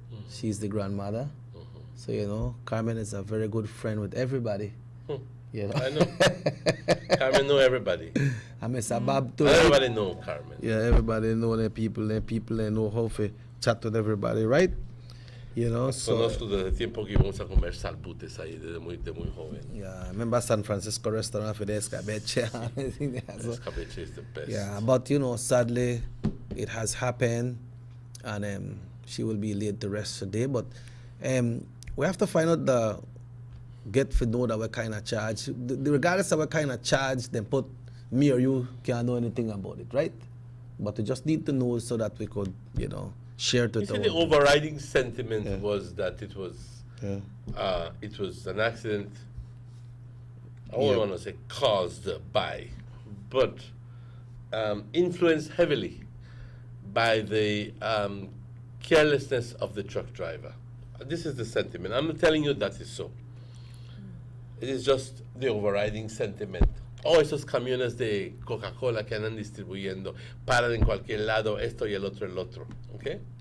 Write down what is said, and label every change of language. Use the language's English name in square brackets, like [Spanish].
[English] She's the grandmother. So, you know, Carmen is a very good friend with everybody. You know? I know. Carmen know everybody. I miss Bob too. Everybody know Carmen. Yeah, everybody know the people. The people they know how to chat with everybody, right? You know, so. [Spanish] Conozco desde tiempo que íbamos a comer salbutes ahí desde muy joven. [English] Yeah, I remember San Francisco restaurant for the escabeche. Escabeche is the best. Yeah, but you know, sadly, it has happened, and she will be laid to rest today. But we have to find out get to know that what kind of charge. Regardless of what kind of charge, then put me or you can't know anything about it, right? But we just need to know so that we could, you know, share to The overriding sentiment was that it was an accident. I don't want to say caused by, but influenced heavily by the carelessness of the truck driver. This is the sentiment. I'm not telling you that is so. It is just the overriding sentiment. [Spanish] Oh, esos camiones de Coca-Cola que andan distribuyendo, paran en cualquier lado, esto y el otro, okay?